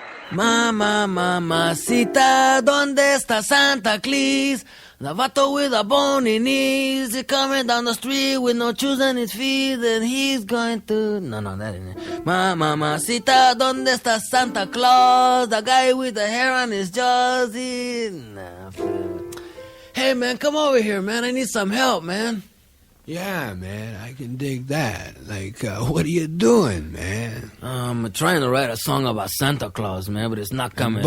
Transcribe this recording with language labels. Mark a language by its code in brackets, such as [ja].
[es] Mamacita, ¿dónde está Santa Claus? [en] The vato with the bony knees, he's coming down the street with no shoes on his feet, and he's going to... No, that ain't it. [es] Mamacita, ¿dónde está Santa Claus? [en] The guy with the hair on his jaws, Hey, man, come over here, man. I need some help, man. Yeah, man, I can dig that. Like, what are you doing, man? I'm trying to write a song about Santa Claus, man, but it's not coming out.